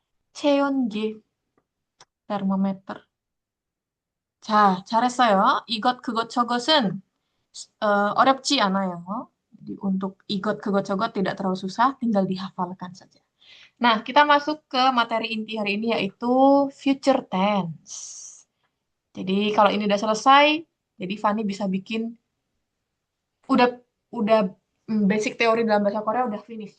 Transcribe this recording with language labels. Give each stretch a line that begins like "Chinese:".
Korean: 체온 G termometer. 자, 잘했어요. 이것, 그것, 저것은 어렵지 않아요.
Indonesian: Jadi untuk 이것, 그것, 저것 tidak terlalu susah, tinggal dihafalkan saja. Nah, kita masuk ke materi inti hari ini yaitu future tense. Jadi kalau ini udah selesai, jadi Fani bisa bikin udah udah basic teori dalam bahasa Korea udah finish.